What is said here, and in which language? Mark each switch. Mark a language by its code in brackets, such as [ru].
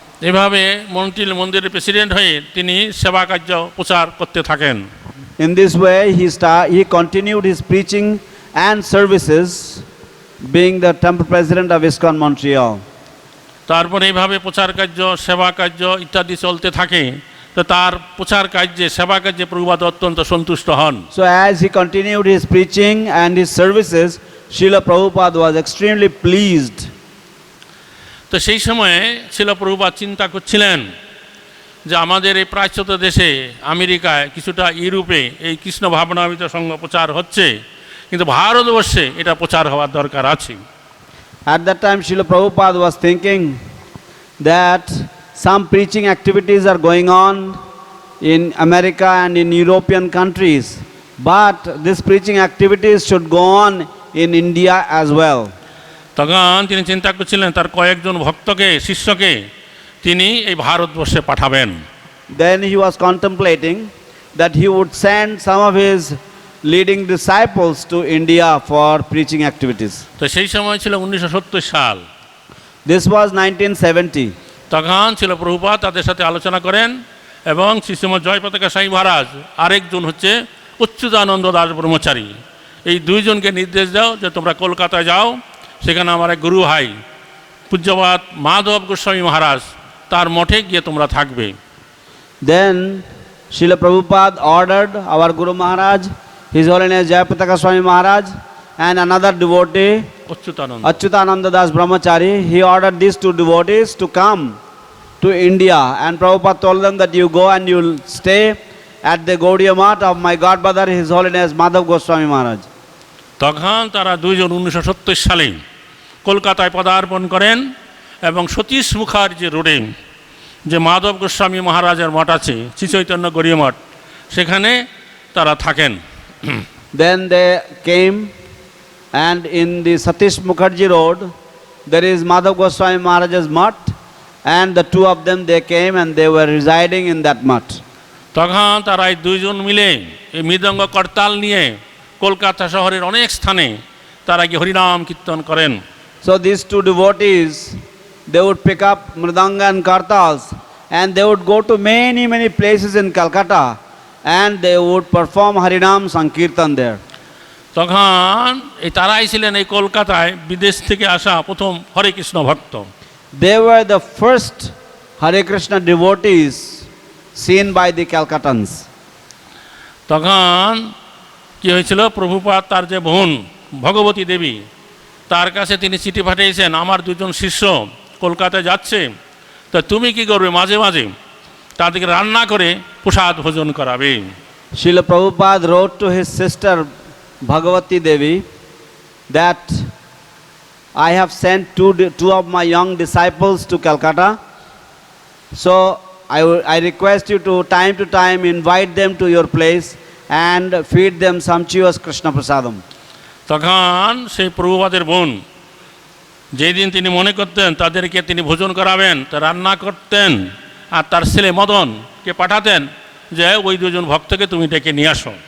[bn] এভাবে মন্টিল মন্দিরের প্রেসিডেন্ট হয়ে তিনি সেবা কার্য প্রচার করতে থাকেন। [en] In this way, he continued his preaching and services, being the temple president of ISKCON Montreal. [bn] তারপরে এইভাবে প্রচার কার্য, সেবা কার্য ইত্যাদি চলতে থাকে। তো তার প্রচার কার্যে, সেবা কার্যে প্রভুপাদ অত্যন্ত সন্তুষ্ট হন। [en] So as he continued his preaching and his services, Srila Prabhupada was extremely pleased. [bn] তো সেই সময়ে শিলা প্রভুপাদ চিন্তা করছিলেন যে আমাদের এই প্রাচ্যত দেশে, আমেরিকায়, কিছুটা ইউরোপে এই কৃষ্ণ ভাবনামৃত সংঘ প্রচার হচ্ছে, কিন্তু ভারতবর্ষে এটা প্রচার হওয়ার দরকার আছে। [en] At that time, Srila Prabhupada was thinking that some preaching activities are going on in America and in European countries, but these preaching activities should go on in India as well. [bn] তখন তিনি চিন্তা করছিলেন তার কয়েকজন ভক্তকে, শিষ্যকে তিনি এই ভারতবর্ষে পাঠাবেন। [en] Then he was contemplating that he would send some of his leading disciples to India for preaching activities. [bn] তো সেই সময় ছিল 1970 সাল। [en] This was 1970. [bn] তখন ছিল প্রভুপাদ তাদের সাথে আলোচনা করেন এবং শ্রীশ্রীমৎ জয়পতাকা স্বামী মহারাজ আরেকজন হচ্ছে অচ্যুতানন্দ দাস ব্রহ্মচারী, এই দুইজনকে নির্দেশ দাও যে তোমরা কলকাতায় যাও, সেখানে আমার এক গুরু ভাই পূজ্যপাদ মাধব গোস্বামী মহারাজ তার মঠে গিয়ে তোমরা থাকবে। [en] Then Srila Prabhupada ordered our Guru Maharaj, His Holiness Jayapataka Swami Maharaj, and another devotee, Achyutananda Das Brahmachari. He ordered these two devotees to come to India, and Prabhupada told them that you go and you'll stay at the Gaudiya Math of my godbrother, His Holiness Madhav Goswami Maharaj. [bn] তখন তারা দুইজন 1970 সালে কলকাতায় পদার্পণ করেন এবং সতীশ মুখার্জি রোডে যে মাধব গোস্বামী মহারাজের মঠ আছে শ্রী চৈতন্য গৌড়ীয় মঠ, সেখানে তারা থাকেন। [en] Then they came, and in the Satish Mukherjee Road there is Madhav Goswami Maharaj's mutt, and the two of them they came and they were residing in that mutt. [bn] তখন তারা এই দুইজন মিলে এই মৃদঙ্গ করতাল নিয়ে কলকাতা শহরের অনেক স্থানে তারা গিয়ে হরিনাম কীর্তন করেন। [en] So these two devotees, they would pick up mridanga and kartals, and they would go to many places in Calcutta, and they would perform Harinam Sankirtan there. [bn] তখন এই তারাই ছিলেন এই কলকাতায় বিদেশ থেকে আসা প্রথম হরে কৃষ্ণ ভক্ত। [en] They were the first Hare Krishna devotees seen by the Calcuttans. [bn] তখন কি হয়েছিল, প্রভুপাদ তার যে বোন ভগবতী দেবী তার কাছে তিনি চিঠি পাঠিয়েছেন, আমার দুজন শিষ্য কলকাতায় যাচ্ছে, তা তুমি কি করবে, মাঝে মাঝে তাদেরকে রান্না করে প্রসাদ ভোজন করাবে। [en] Srila Prabhupada wrote to his sister Bhagavati Devi that I have sent two of my young disciples to Calcutta, so I request you to time invite them to your place and feed them sumptuous Krishna Prasadam. [bn] তখন সেই প্রভুপাদের বোন যেই দিন তিনি মনে করতেন তাদেরকে তিনি ভোজন করাবেন, তা রান্না করতেন আর তার ছেলে মদনকে পাঠাতেন যে ওই দুজন ভক্তকে তুমি ডেকে নিয়ে আসো।